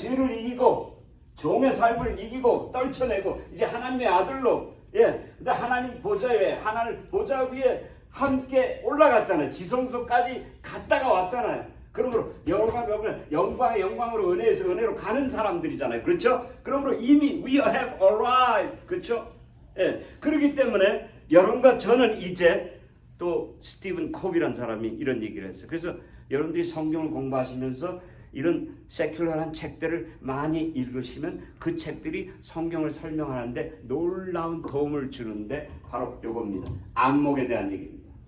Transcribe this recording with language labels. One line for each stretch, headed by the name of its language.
Korean: 죄를 이기고 종의 삶을 이기고 떨쳐내고 이제 하나님의 아들로 근데 하나님 보좌 위에 하나님 보좌 위에 함께 올라갔잖아요. 지성소까지 갔다가 왔잖아요. 그러므로 영광의 영광으로 은혜에서 은혜로 가는 사람들이잖아요. 그렇죠? 그러므로 이미
English: we have arrived.
Korean: 그렇죠? 그렇기 때문에 여러분과 저는 이제 또 스티븐 콥이라는 사람이 이런 얘기를 했어요. 그래서 여러분들이 성경을 공부하시면서 이런 세큘러한 책들을 많이 읽으시면 그 책들이 성경을 설명하는데 놀라운 도움을 주는데 바로 이겁니다. 안목에 대한 얘기입니다.